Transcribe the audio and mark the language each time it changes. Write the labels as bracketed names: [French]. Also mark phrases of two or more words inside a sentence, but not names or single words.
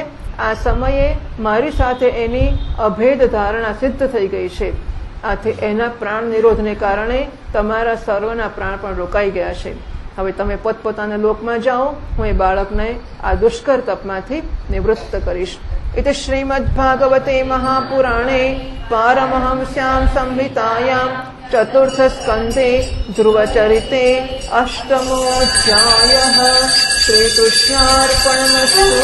[Gujarati] આ સમયે મારી સાથે એની અભેદ ધારણા સિદ્ધ થઈ ગઈ છે. આથી એના પ્રાણ નિરોધને કારણે તમારા સર્વના પ્રાણ પણ રોકાઈ ગયા છે. હવે તમે પોતપોતાના લોકમાં જાઓ. હું એ બાળકને આ દુષ્કર તપમાંથી નિવૃત્ત કરીશ. [Sanskrit] इति श्रीमद्भागवते महापुराणे पारमहंस्यां संहितायां चतुर्थ स्कन्धे ध्रुवचरिते अष्टमोऽध्यायः. श्रीकृष्णार्पणमस्तु.